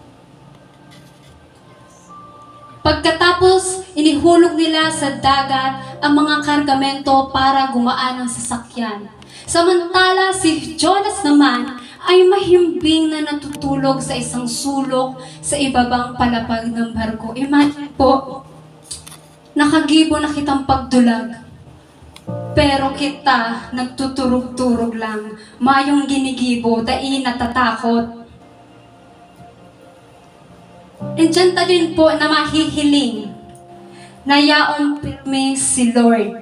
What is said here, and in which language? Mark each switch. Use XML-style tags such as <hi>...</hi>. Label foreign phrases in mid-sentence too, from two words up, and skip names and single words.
<tl>Pagkatapos, inihulog nila sa dagat ang mga kargamento para gumaan ang sasakyan. Samantala, si Jonas naman ay mahimbing na natutulog sa isang sulok sa ibabang palapag ng barko.</tl> <bik>Imagine po, nakagibo na kitang pagdulag. Pero kita, nagtuturog-turog lang. Mayong ginigibo, dahil natatakot. And dyan ta din po na mahihiling na yaong pirme si Lord.</bik>